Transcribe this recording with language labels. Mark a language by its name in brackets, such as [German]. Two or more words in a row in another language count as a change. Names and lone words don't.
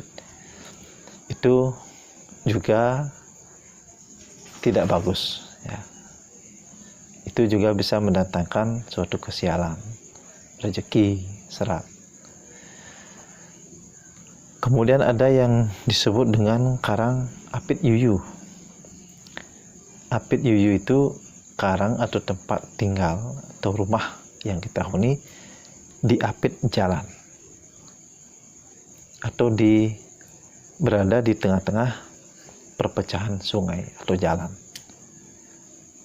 [Indonesian] Itu juga tidak bagus ya. Itu juga bisa mendatangkan suatu kesialan, rezeki, serat. Kemudian ada yang disebut dengan karang apit yuyu. Apit yuyu itu karang atau tempat tinggal atau rumah yang kita huni diapit jalan atau berada di tengah-tengah perpecahan sungai atau jalan.